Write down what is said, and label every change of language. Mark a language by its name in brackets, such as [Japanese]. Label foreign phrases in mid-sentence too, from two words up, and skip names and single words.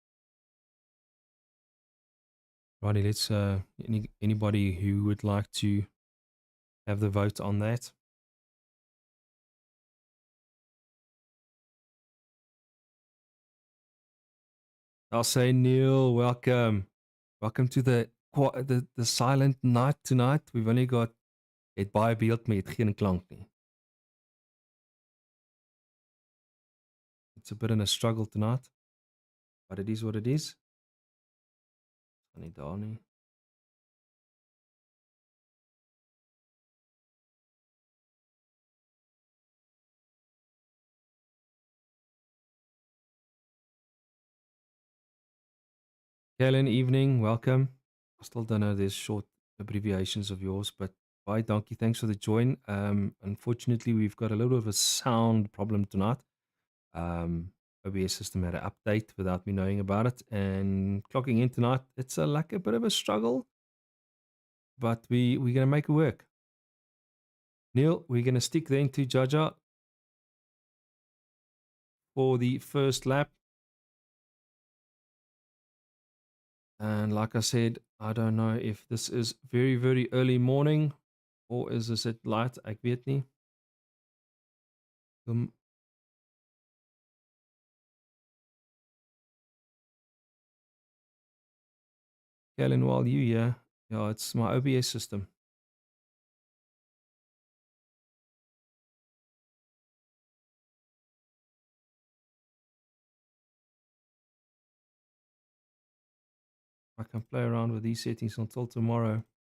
[English] Righty, let's anybody who would like to have the vote on that. I'll say Neil, welcome. Welcome to the silent night tonight. We've only got [Afrikaans] het baie beeld met geen klank nie. [English] It's a bit in a struggle tonight, but it is what it is. [Afrikaans] Nie daar nie. Helen, [English] evening, welcome. I still don't know there's short abbreviations of yours, but bye, donkey. Thanks for the join. Unfortunately, we've got a little bit of a sound problem tonight. OBS system had an update without me knowing about it, and clocking in tonight, it's like a bit of a struggle, but we're gonna make it work. Neil, we're gonna stick then to Jaja. for the first lap. And like I said, I don't know if this is very, very early morning or is this at light? [Afrikaans] Ek weet nie. [English] Kellen, while you here, yeah, it's my OBS system. I can play around with these settings until tomorrow.